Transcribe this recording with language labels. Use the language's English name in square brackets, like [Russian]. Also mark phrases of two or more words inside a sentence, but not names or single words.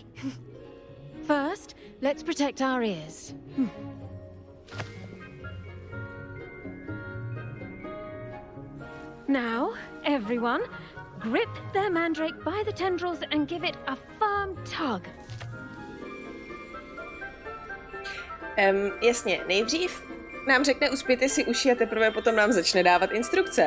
[English] First, let's protect our ears. Now, everyone, grip their mandrake by the tendrils and give it a firm tug. [Czech] Jasně, nejdřív nám řekne uspějte si uši a teprve potom nám začne dávat instrukce.